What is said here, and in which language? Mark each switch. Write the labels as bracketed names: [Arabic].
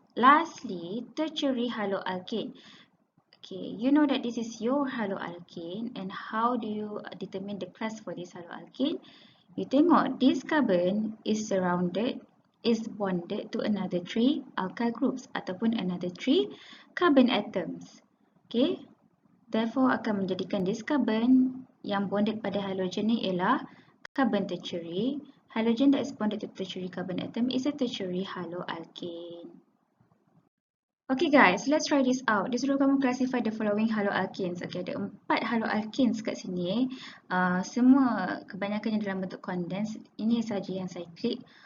[English] Lastly, tertiary haloalkane. Okay, you know that this is your haloalkane, and how do you determine the class for this haloalkane? You [Malay] tengok [English] this carbon is bonded to another 3 alkyl groups [Malay] ataupun [English] another 3 carbon atoms. Okay, therefore [Malay] akan menjadikan [English] this carbon [Malay] yang [English] bonded [Malay] pada [English] halogen [Malay] ni ialah [English] carbon tertiary. Halogen that is bonded to tertiary carbon atom is a tertiary haloalkane. Okay guys, let's try this out. [Malay] Dia suruh kamu [English] classify the following haloalkanes. [Malay] Okay, ada 4 haloalkanes kat sini. Semua kebanyakannya dalam bentuk condensed. Ini saja yang cyclic.